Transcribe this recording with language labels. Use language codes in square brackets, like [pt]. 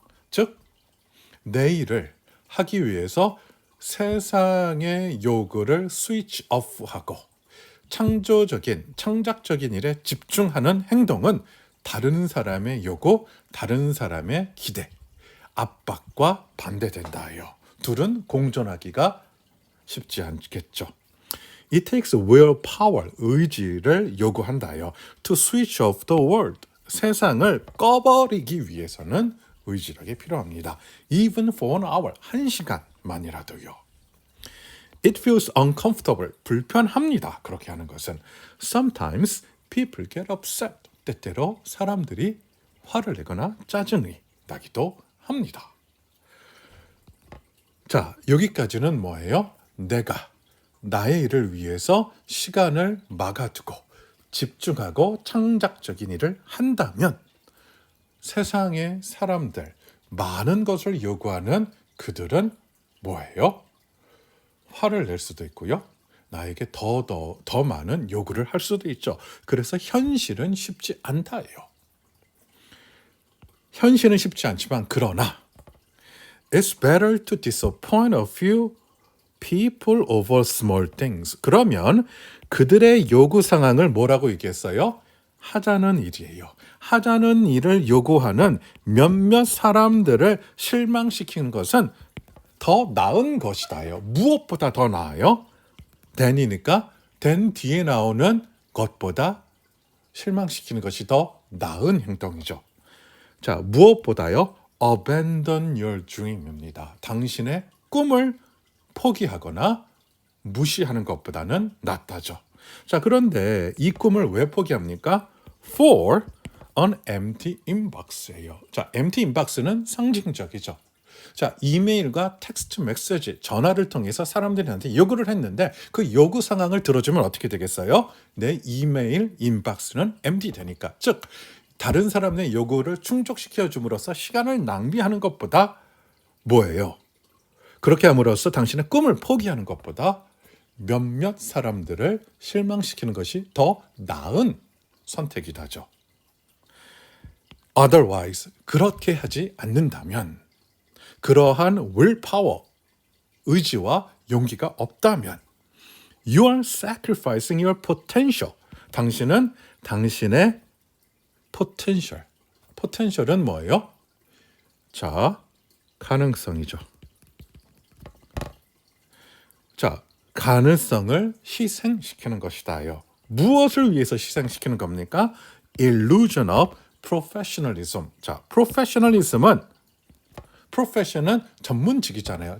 [ko] 즉, 내 일을 하기 위해서 세상의 요구를 스위치 오프하고 창작적인 일에 집중하는 행동은 다른 사람의 요구, 다른 사람의 기대, 압박과 반대된다요. 둘은 공존하기가 쉽지 않겠죠. [en] It takes willpower, [ko] 의지를 요구한다요. [en] To switch off the world, [ko] 세상을 꺼버리기 위해서는 의지력이 필요합니다. [en] Even for an hour, [ko] 1시간만이라도요. [en] It feels uncomfortable, [ko] 불편합니다. 그렇게 하는 것은. [en] Sometimes people get upset. [ko] 때때로 사람들이 화를 내거나 짜증이 나기도 합니다. 자, 여기까지는 뭐예요? 내가 나의 일을 위해서 시간을 막아두고 집중하고 창작적인 일을 한다면 세상의 사람들, 많은 것을 요구하는 그들은 뭐예요? 화를 낼 수도 있고요. 나에게 더 많은 요구를 할 수도 있죠. 그래서 현실은 쉽지 않다예요. 현실은 쉽지 않지만 그러나 [en] It's better to disappoint a few people over small things. [ko] 그러면 그들의 요구 상황을 뭐라고 얘기했어요? 하자는 일이에요. 하자는 일을 요구하는 몇몇 사람들을 실망시키는 것은 더 나은 것이다요. 무엇보다 더 나아요? than이니까 than 뒤에 나오는 것보다 실망시키는 것이 더 나은 행동이죠. 자, 무엇보다요? [en] abandon your dream입니다. [ko] 당신의 꿈을 포기하거나 무시하는 것보다는 낫다죠. 자, 그런데 이 꿈을 왜 포기합니까? [en] for an empty inbox예요. [ko] 자, empty inbox는 상징적이죠. 자, 이메일과 텍스트 메시지, 전화를 통해서 사람들한테 요구를 했는데 그 요구 상황을 들어주면 어떻게 되겠어요? 내 이메일 인박스는 empty 되니까. 즉, 다른 사람의 요구를 충족시켜 줌으로써 시간을 낭비하는 것보다 뭐예요? 그렇게 함으로써 당신의 꿈을 포기하는 것보다 몇몇 사람들을 실망시키는 것이 더 나은 선택이다죠. [en] Otherwise, [ko] 그렇게 하지 않는다면, 그러한 willpower, 의지와 용기가 없다면, [en] you are sacrificing your potential. [ko] 당신은 당신의 potential. potential은 뭐예요? 자, 가능성이죠. 자, 가능성을 희생시키는 것이다요. 무엇을 위해서 희생시키는 겁니까? [en] illusion of professionalism. [ko] 자, professionalism은 profession은 전문직이잖아요.